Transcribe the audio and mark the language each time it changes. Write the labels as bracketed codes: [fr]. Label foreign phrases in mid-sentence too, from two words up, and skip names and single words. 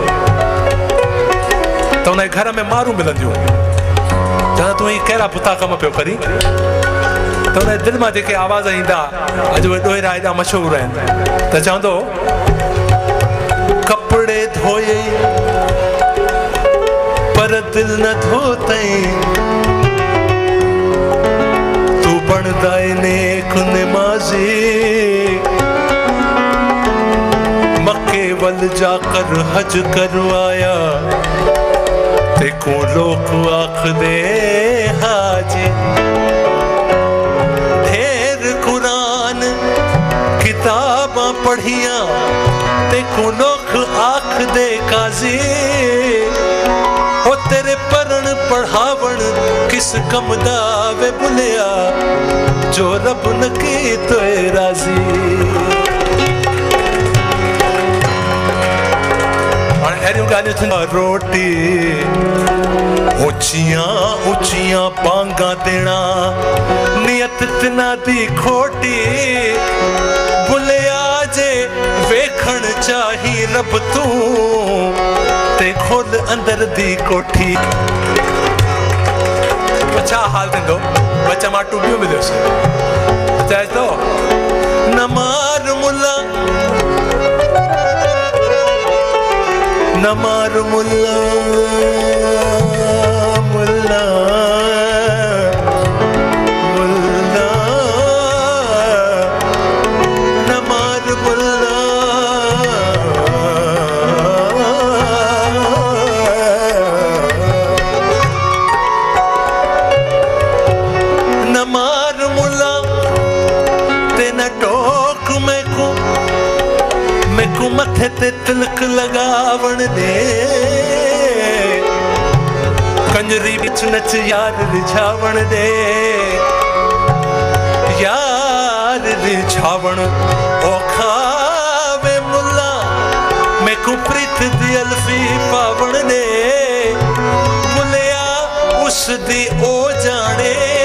[sd] त उन घर में मारूं मिलंदियूं चवंदा तूं ही कहिड़ा पुता कम पियो करी त उन दिलि मां जेके आवाज़ ईंदा अॼु उहे ॾोहिरा एॾा मशहूरु आहिनि त चवंदो [pa] کپڑے دھوئے پر دل نہ دھوتئی توں بندا نیک نمازی مکے ول جاکر حج کروایا تیکو لوگ آکھ دے حاجی ڈھیر قرآن کتاباں پڑھیا تیکو لوگ آکھ دے قاضی ہو تیرے پڑھن پڑھاون کس کم دا وے بلھیا جو رب نہ کی توئے راضی [sd] अहिड़ियूं ॻाल्हियूं थींदियूं रोटी [pa] اچیاں اچیاں بانگاں دینا نیت تنہاں دی کھوٹی بلھیا جے ویکھن چاہیں رب توں تے کھول اندر دی کوٹھی [sd] अच्छा हाल थींदो बच्चा मां टूबियो मिलियोसि चए थो [pa] نہ مار ملاں نہ مار ملاں ملاں ملاں نہ مار ملاں نہ مار ملاں تے نہ ٹوک میکوں متھے تے تلک لگاون دے کنجری بچ نچ یار رجھاون دے یار رجھاون اوکھا وے ملاں میکوں پریت دی الفی پاون دے ملیا اس دی او جانے